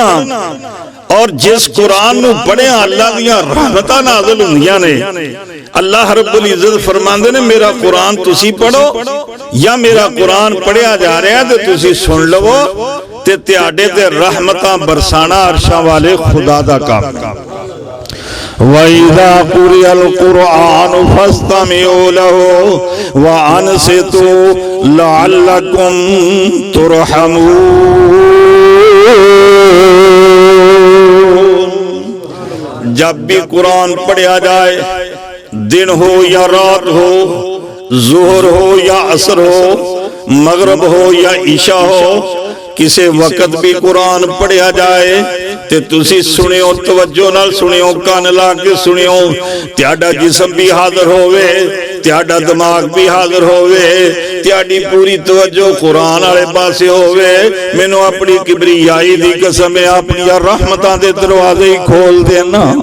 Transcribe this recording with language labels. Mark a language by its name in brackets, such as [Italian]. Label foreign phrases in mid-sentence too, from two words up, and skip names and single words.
[Punjabi] اور جس قرآن نوں پڑھیا اللہ دیاں رحمتاں نازل ہوندیاں نے. अल्लाह [Arabic] رب العزة [Punjabi] فرماندے نے میرا قرآن تسی پڑھو، یا میرا قرآن پڑھیا جا رہا ہے تے تسی سن لوو، تے تہاڈے تے رحمتاں برسانا عرشاں والے خدا دا کام. [Arabic] وإذا قرئ القرآن فاستمعوا له وأنصتوا لعلكم ترحمون. [Urdu] جب بھی قرآن پڑھا جائے، دن ہو یا رات ہو، ظہر ہو یا عصر ہو، مغرب ہو یا عشا ہو، کسی وقت بھی [Punjabi] قرآن پڑھیا جائے تے تسی سنیو، توجہ نال سنیو، کان لا کے سنیو، تہاڈا جسم بھی حاضر ہووے، تہاڈا دماغ بھی حاضر ہووے، تہاڈی پوری توجہ قرآن والے پاسے ہووے، مینوں اپنی کبریائی دی قسم ہے اپنی رحمتاں دے دروازے ہی کھول دینا.